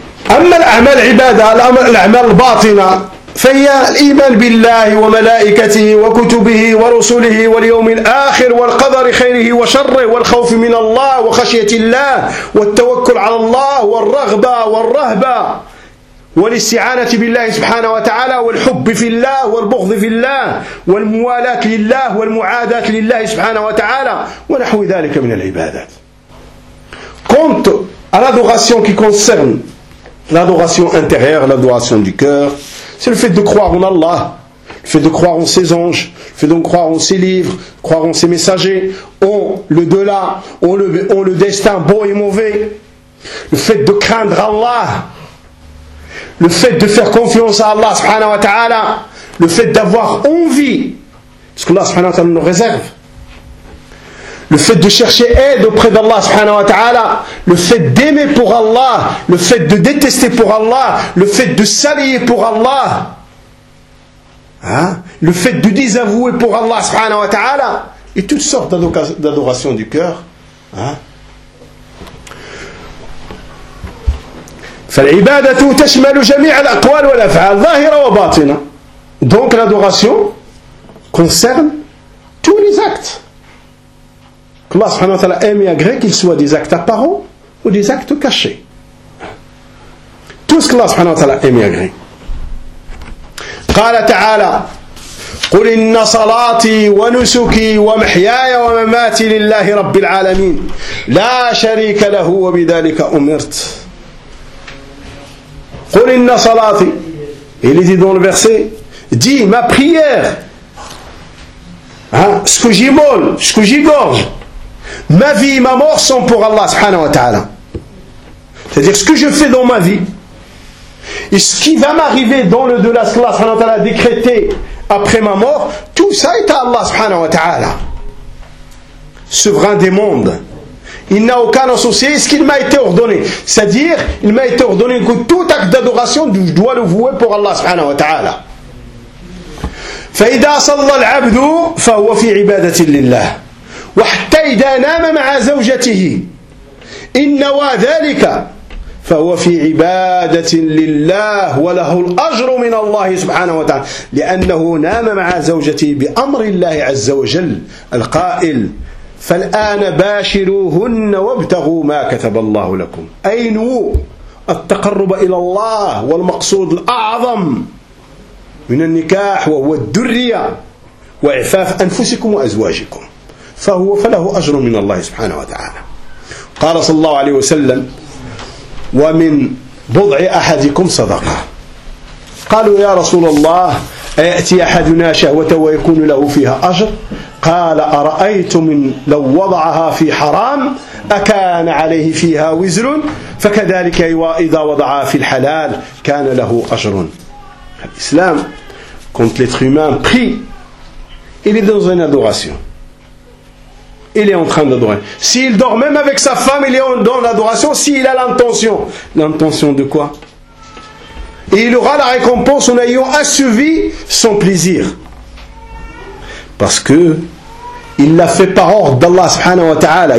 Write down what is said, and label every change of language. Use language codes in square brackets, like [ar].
[ar] أما الأعمال عبادة الأعمال الباطنة فهي الإيمان بالله وملائكته وكتبه ورسله واليوم الآخر والقدر خيره وشره والخوف من الله وخشية الله والتوكل على الله والرغبة والرهبة والاستعانة بالله سبحانه وتعالى والحب في الله والبغض في الله والموالاة لله والمعاداة لله سبحانه وتعالى ونحو ذلك من العبادات. [fr] كنت على الأدوراسيون كي كونسيرن L'adoration intérieure, l'adoration du cœur, c'est le fait de croire en Allah, le fait de croire en ses anges, le fait de croire en ses livres, croire en ses messagers, en le delà, en le destin beau et mauvais, le fait de craindre Allah, le fait de faire confiance à Allah subhanahu wa ta'ala, le fait d'avoir envie de ce que Allah subhanahu wa ta'ala nous réserve, le fait de chercher aide auprès d'Allah subhanahu wa ta'ala, le fait d'aimer pour Allah, le fait de détester pour Allah, le fait de s'allier pour Allah, hein, le fait de désavouer pour Allah subhanahu wa ta'ala, et toutes sortes d'adorations du cœur, hein. [ar] فالعبادة تشمل جميع الأقوال والأفعال ظاهرة وباطنة. [fr] Donc l'adoration concerne tous les actes. Allah subhanahu wa ta'ala aime et agrée qu'ils soient des actes apparents ou des actes cachés. Tout ce que Allah subhanahu wa ta'ala aime et agrée. [ar] قال تعالى قل إن صلاتي ونسكي ومحياي ومماتي لله رب العالمين لا شريك له وبذلك أمرت. قل إن صلاتي. [fr] Il est dit dans le verset, dit ma prière, hein, ce que j'immole, ce que j'égorge, ma vie et ma mort sont pour Allah subhanahu wa ta'ala. C'est-à-dire ce que je fais dans ma vie et ce qui va m'arriver dans le delà, ce qu'Allah subhanahu wa ta'ala a décrété après ma mort, tout ça est à Allah subhanahu wa ta'ala, souverain des mondes. Il n'a aucun associé, ce qu'il m'a été ordonné. C'est-à-dire, il m'a été ordonné que tout acte d'adoration, je dois le vouer pour Allah subhanahu wa ta'ala. [ar] فَإِذَا صَلَّ الْعَبْدُ فَهُوَ فِي عِبَادَةٍ لِلَّهِ وَحْتَى إِذَا نَامَ مَعَ زَوْجَتِهِ إِنَّ وَذَلِكَ فَهُوَ فِي عِبَادَةٍ لِلَّهِ وَلَهُ الْأَجْرُ مِنَ اللَّهِ سُبْحَانَهُ وَتَعَالَى لِأَنَّهُ نَامَ مَعَ زَوْجَتِهِ بِأَمْرِ اللَّهِ عَزَّ وَجَلَّ الْقَائِلُ فالآن باشروهن وابتغوا ما كتب الله لكم أي نوء التقرب إلى الله والمقصود الأعظم من النكاح وهو الدرية وإعفاف أنفسكم وأزواجكم فهو فله أجر من الله سبحانه وتعالى قال صلى الله عليه وسلم ومن بضع أحدكم صدقة قالوا يا رسول الله أيأتي أحدنا شهوته ويكون له فيها أجر قال أرأيتم لو وضعها في حرام أكان عليه فيها وزر فكذلك إذا وضعها في الحلال كان له أجر. [fr] الإسلام quand l'être humain prie, il est dans une adoration, il est en train d'adorer. S'il dort même avec sa femme, il est dans l'adoration. S'il a l'intention, l'intention de quoi? Et il aura la récompense en ayant assouvi son plaisir, parce que il l'a fait par ordre d'Allah subhanahu wa ta'ala.